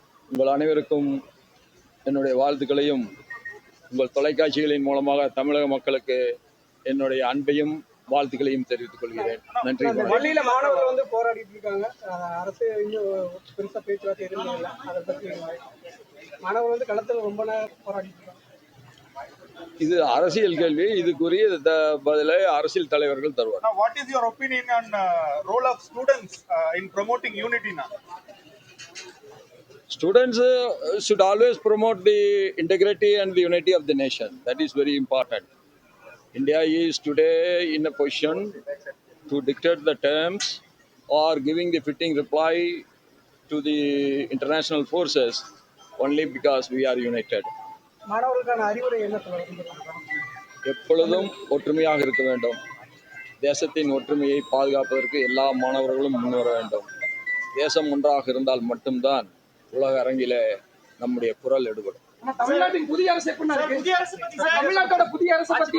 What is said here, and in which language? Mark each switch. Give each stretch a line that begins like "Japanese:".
Tamil: உங்கள் அனைவருக்கும் என்னுடைய வாழ்த்துக்களையும் உங்கள் தொலைக்காட்சிகளின் மூலமாக தமிழக மக்களுக்கு என்னுடைய அன்பையும் வாழ்த்துக்களையும் தெரிவித்துக் கொள்கிறேன். நன்றி. பள்ளியில மாணவர்கள் வந்து போராடிட்டு இருக்காங்க. அரசு இன்னும் பெருசா பேச்சுவார்த்தை எதுவும் இல்லை. அதை பற்றி மாணவர்கள் வந்து களத்தில் ரொம்ப நேரம் போராடிட்டு இருக்காங்க. இது அரசியல் கேள்வி. இதுக்குரிய பதிலை அரசியல் தலைவர்கள் தருவார்.
English: What is your opinion on role of students in promoting unity now? Students should always promote the integrity and the unity of the nation. That is very important. India is today in a position to dictate the terms or giving the fitting reply to the international forces only because we are united.
Tamil: மாணவர்களுக்கான அறிவுரை என்ன சொல்லுங்க? எப்பொழுதும் ஒற்றுமையாக இருக்க வேண்டும். தேசத்தின் ஒற்றுமையை பாதுகாப்பதற்கு எல்லா மாணவர்களும் முன்வர வேண்டும். தேசம் ஒன்றாக இருந்தால் மட்டும்தான் உலக அரங்கில நம்முடைய குரல் எடுபடும். தமிழ்நாட்டின் புதிய அரசு தமிழ்நாட்டோட புதிய அரசு